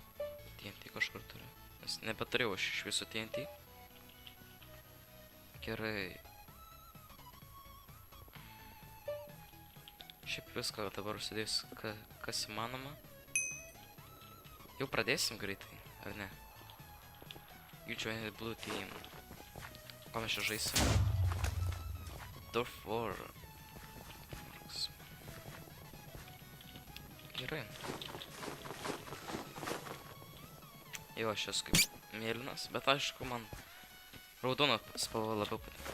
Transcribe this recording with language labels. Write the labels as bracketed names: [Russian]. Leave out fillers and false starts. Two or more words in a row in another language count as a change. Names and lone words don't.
[Lithuanian] TNT kažkur turiu. Nes nebeturėjau aš iš visų TNT. Gerai. Šiaip viską dabar užsidėjus, kas įmanoma. Jau pradėsim greitai, ar ne? [English] You join the blue team. [Lithuanian] Ką mes čia žaisim? Dwarf War. Gerai. Jo, aš esu kaip mėlynas, bet aišku man raudona spalva labiau patinka.